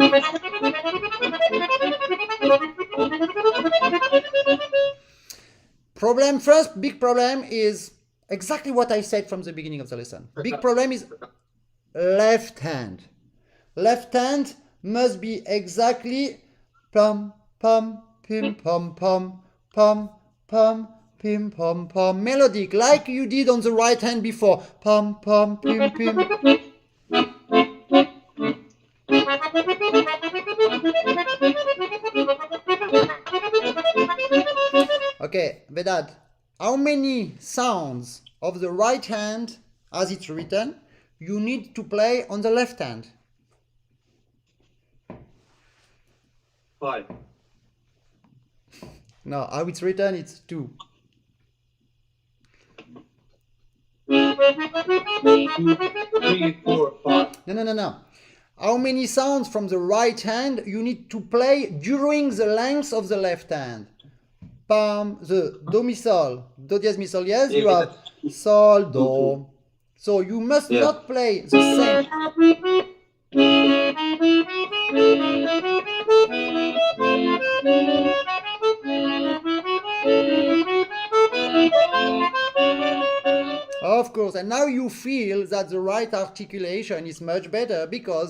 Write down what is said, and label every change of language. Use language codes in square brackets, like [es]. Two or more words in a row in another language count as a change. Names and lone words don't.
[en] Problem first, big problem is exactly what I said from the beginning of the lesson. Big problem is left hand. Left hand must be exactly pum, pum, pim, pum, pum, pum, pum, pim, pum, pum, melodic, like you did on the right hand before. Pum, pum, pim, pim. Okay, Vedad, how many sounds of the right hand, as it's written, you need to play on the left hand? 5. No, how it's written, it's 2. 3, 4, 5. No. How many sounds from the right hand you need to play during the length of the left hand? Pam, the do mi sol, do diez mi sol, yes, you have sol, do. So you must not play the same. Of course, and now you feel that the right articulation is much better because